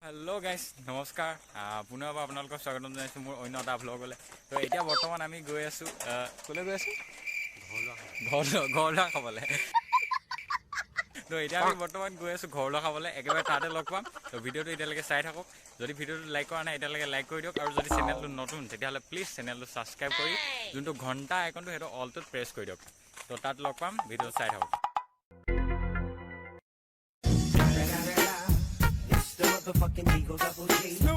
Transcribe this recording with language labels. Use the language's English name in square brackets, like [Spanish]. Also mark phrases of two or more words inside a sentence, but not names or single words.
[English] hello guys [Assamese] নমস্কাৰ পুনঃ আপোনালোকক স্বাগতম জনাইছো মোৰ অন্য এটা ভ্লগলৈ তো এতিয়া বৰ্তমান আমি গৈ আছো কলে গৈ আছো ঘৰলা খাবলে তো এতিয়া আমি বৰ্তমান গৈ আছো ঘৰলা খাবলে একেবাৰে তাতে লগ পাম তো ভিডিওটো এতিয়ালৈকে চাই থাকক যদি ভিডিওটো লাইক কৰা নাই এতিয়ালৈকে লাইক কৰি দিয়ক আৰু যদি চেনেলটো নতুন তেতিয়াহ'লে প্লিজ চেনেলটো সাবস্ক্ৰাইব কৰি যোনটো ঘণ্টা আইকনটো হেটো অলটোত প্ৰেছ কৰি দিয়ক তো তাত লগ পাম ভিডিও চাই থাকক fucking Eagle Double G.